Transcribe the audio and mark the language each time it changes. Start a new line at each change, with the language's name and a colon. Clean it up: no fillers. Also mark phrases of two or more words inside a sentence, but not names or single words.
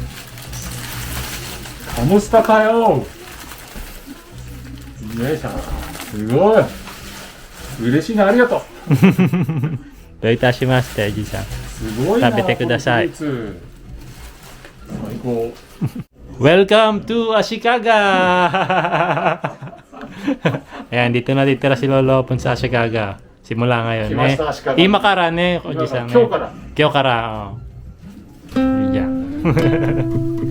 Filipino: kumusta ka
Japanese: よ。よいしょ。すごい。嬉しいね、ありがとう。どういたしまして、じいさん。すごいな。食べてください。このフルーツ最高。
English: Welcome to Ashikaga!
Filipino: Ayan, dito na ditira si Lolo hapon sa Ashikaga. Simula ngayon. Kimasta, Ashikaga.
Japanese: 今からね、おじさんね。今日から。今日から。いいじゃん。